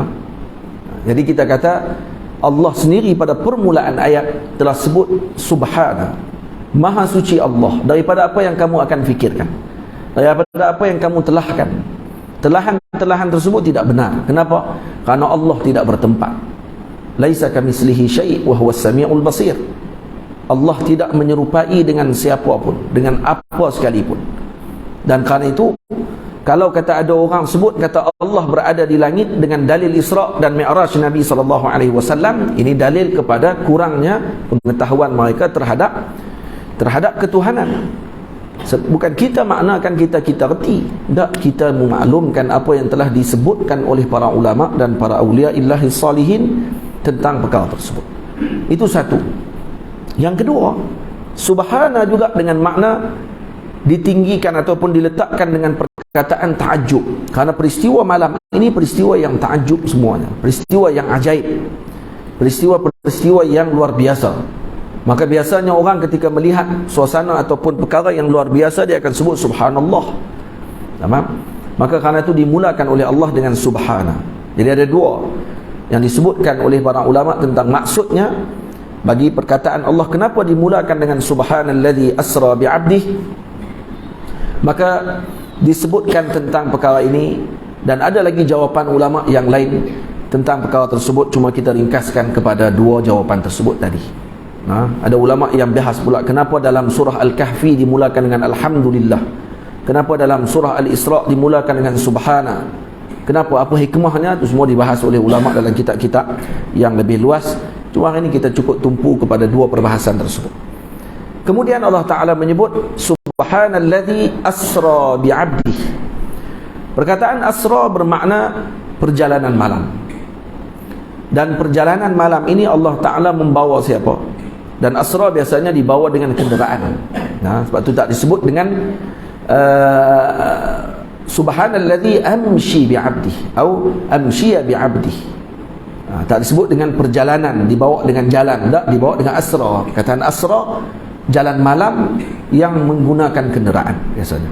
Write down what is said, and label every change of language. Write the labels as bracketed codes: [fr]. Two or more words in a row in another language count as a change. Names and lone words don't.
[ms] Jadi kita kata Allah sendiri pada permulaan ayat telah sebut subhana, maha suci Allah daripada apa yang kamu akan fikirkan, daripada apa yang kamu telahkan. Telahan tersebut tidak benar. Kenapa? Karena Allah tidak bertempat. [ar] ليس كمثله شيء وهو السميع البصير. [ms] Allah tidak menyerupai dengan siapa pun, dengan apa sekalipun. Dan kerana itu, Kalau kata ada orang sebut kata Allah berada di langit dengan dalil Isra' dan Mi'raj Nabi SAW, ini dalil kepada kurangnya pengetahuan mereka terhadap ketuhanan. Bukan kita maknakan kita reti, tak, kita memaklumkan apa yang telah disebutkan oleh para ulama dan para [ar] أولياء الله الصالحين [ms] tentang perkara tersebut. Itu satu. Yang kedua, subhana juga dengan makna ditinggikan ataupun diletakkan dengan perkataan ta'ajub, karena peristiwa malam ini peristiwa yang ta'ajub semuanya, peristiwa yang ajaib, peristiwa yang luar biasa. Maka biasanya orang ketika melihat suasana ataupun perkara yang luar biasa, dia akan sebut subhanallah. Tamam? Maka karena itu dimulakan oleh Allah dengan subhana. Jadi ada dua yang disebutkan oleh para ulama tentang maksudnya bagi perkataan Allah, kenapa dimulakan dengan [ar] سبحان الذي أسرى بعبده. [ms] Maka disebutkan tentang perkara ini, dan ada lagi jawapan ulama yang lain tentang perkara tersebut, cuma kita ringkaskan kepada dua jawapan tersebut tadi. Ada ulama yang bahas pula kenapa dalam surah Al-Kahfi dimulakan dengan Alhamdulillah, kenapa dalam surah Al-Isra' dimulakan dengan Subhana, kenapa, apa hikmahnya, itu semua dibahas oleh ulama dalam kitab-kitab yang lebih luas. Cuma hari ini kita cukup tumpu kepada dua perbahasan tersebut. Kemudian Allah Ta'ala menyebut [ar] سبحان الذي أسرى بعبده. [ms] Perkataan asra bermakna perjalanan malam, dan perjalanan malam ini Allah Ta'ala membawa siapa? Dan asra biasanya dibawa dengan kenderaan. Sebab itu tak disebut dengan [ar] سبحان الذي أمشى بعبده [ms] atau [ar] أمشى بعبده. [ms] Tak disebut dengan perjalanan, dibawa dengan jalan, tak, dibawa dengan asra. Perkataan asra, jalan malam yang menggunakan kenderaan biasanya.